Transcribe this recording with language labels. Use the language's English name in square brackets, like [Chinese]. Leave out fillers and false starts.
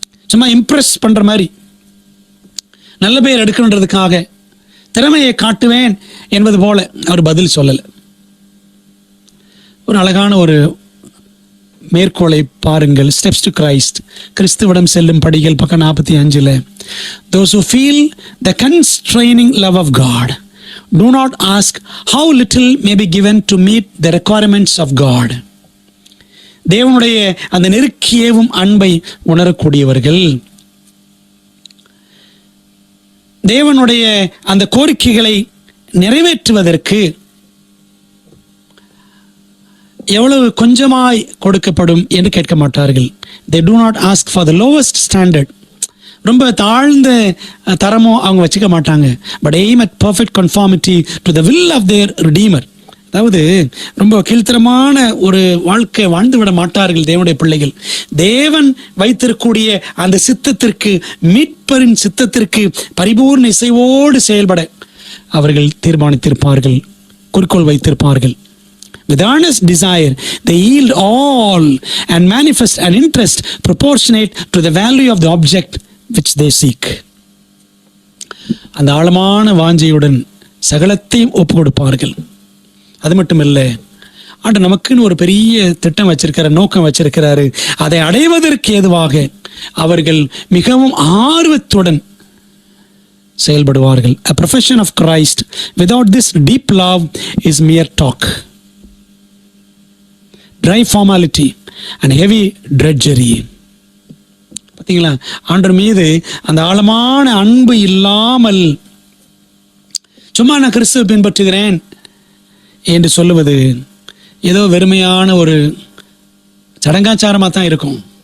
[Tamil] சும்மா இம்ப்ரெஸ் பண்ற மாதிரி, நல்ல பெயர் எடுக்கணுன்றதுக்காக, திறமையை காட்டுவேன் என்பது போல அவர் பதில் சொல்லல. ஒரு அழகான ஒரு மேற்கோளை பாருங்கள். ஸ்டெப்ஸ் டு கிரைஸ்ட், கிறிஸ்துவிடம் செல்லும் படிகள், பக்கம் 45. [English] Those who feel the constraining love of God do not ask how little may be given to meet the requirements of God. [Tamil] தேவனுடைய அந்த நெருக்கியவும் அன்பை உணரக்கூடியவர்கள் தேவனுடைய அந்த கோரிக்கைகளை நிறைவேற்றுவதற்கு எவ்வளவு கொஞ்சமாய் கொடுக்கப்படும் என்று கேட்க மாட்டார்கள். [English] They do not ask for the lowest standard. [Tamil] ரொம்ப தாழ்ந்த தரமோ அவங்க வச்சுக்க மாட்டாங்க. [English] But aim at perfect conformity to the will of their Redeemer. [Tamil] அதாவது ரொம்ப கீழ்த்தரமான ஒரு வாழ்க்கை வாழ்ந்து விட மாட்டார்கள் தேவனுடைய பிள்ளைகள். தேவன் வைத்திருக்கக்கூடிய அந்த சித்தத்திற்கு, மீட்பரின் சித்தத்திற்கு பரிபூர்ண இசைவோடு செயல்பட அவர்கள் தீர்மானித்திருப்பார்கள், குறிக்கோள் வைத்திருப்பார்கள். [English] With earnest desire, they yield all and manifest an interest proportionate to the value of the object which they seek. [Tamil] அந்த ஆழமான வாஞ்சையுடன் சகலத்தையும் ஒப்பு கொடுப்பார்கள். அது மட்டும் இல்லை, ஆண்டு நமக்குன்னு ஒரு பெரிய திட்டம் வச்சிருக்கிற, நோக்கம் வச்சிருக்கிறாரு. அதை அடைவதற்கு ஏதுவாக அவர்கள் மிகவும் ஆர்வத்துடன் செயல்படுவார்கள். [English] A profession of Christ without this deep love is mere talk, dry formality and heavy drudgery. [Tamil] பார்த்தீங்களா, ஆண்டவர் மீது அந்த ஆழமான அன்பு இல்லாமல் சும்மா நான் கிறிஸ்துவை பின்பற்றுகிறேன் என்று சொல்லுவது ஏதோ வெறுமையான ஒரு சடங்காச்சாரமாக தான் இருக்கும்.